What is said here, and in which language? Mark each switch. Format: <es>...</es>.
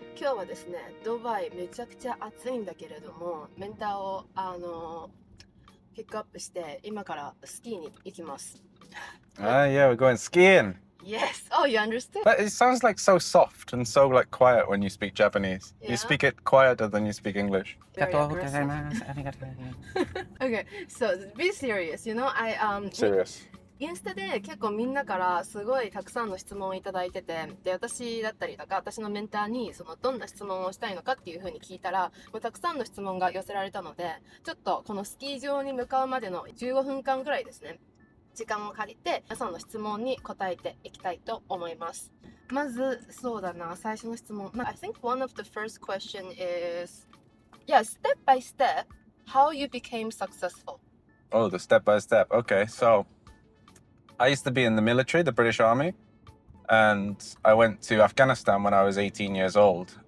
<ja>今日はですね、ドバイめちゃくちゃ暑いんだけれども、メンターをピックアップして今からスキーに行きます。</ja> <en>Yeah, we're going skiing. Yes. Oh, you understood? But it sounds like so soft and so like quiet when you speak Japanese. Yeah. You speak it quieter than you speak English. Very aggressive. Okay, so be serious. You know, Serious.</en> <ja>インスタで結構みんなからすごいたくさんの質問をいただいてて、で私だったりとか私のメンターにどんな質問をしたいのかっていう風に聞いたら、もうたくさんの質問が寄せられたので、ちょっとこのスキー場に向かうまでの15分間くらいですね、時間を借りて皆さんの質問に答えていきたいと思います。まずそうだな、最初の質問、</ja> <en>I think one of the first question is, yeah, step by step, how you became successful. Oh, the step by step. Okay, so I used to be in the military, the British Army, and I went to Afghanistan when I was 18 years old.</en>